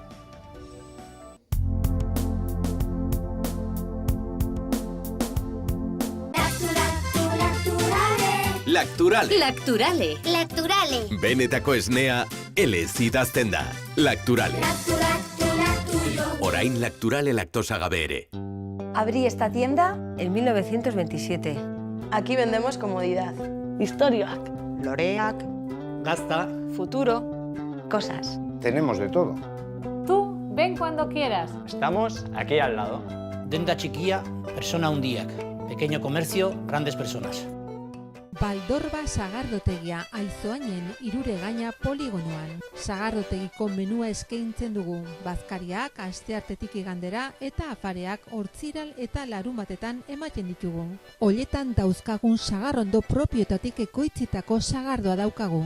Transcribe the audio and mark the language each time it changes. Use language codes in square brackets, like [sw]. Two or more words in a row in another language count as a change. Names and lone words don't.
[eu] Lacturale. Lacturale. Lacturale. Benetako esnea, elez idazten da. Lacturale. Orain Lacturale laktosa gabe ere. [es] Abrí esta tienda en 1927. Aquí vendemos comodidad. [eu] Historiak. Loreak. Gazta. [es] Futuro. Cosas. Tenemos de todo. Tú, ven cuando quieras. Estamos aquí al lado. [eu] Denda txikia, persona handiak. [es] Pequeño comercio, grandes personas. [eu] Baldorba sagardotegia Aizoainen Iruregaina poligonoan. Sagardotegiko menua eskaintzen dugu. Bazkariak asteartetik igandera eta afareak hortziral eta larunbatetan ematen ditugu. Oletan dauzkagun sagarrondo propioetatik ekoitzitako sagardoa daukagu.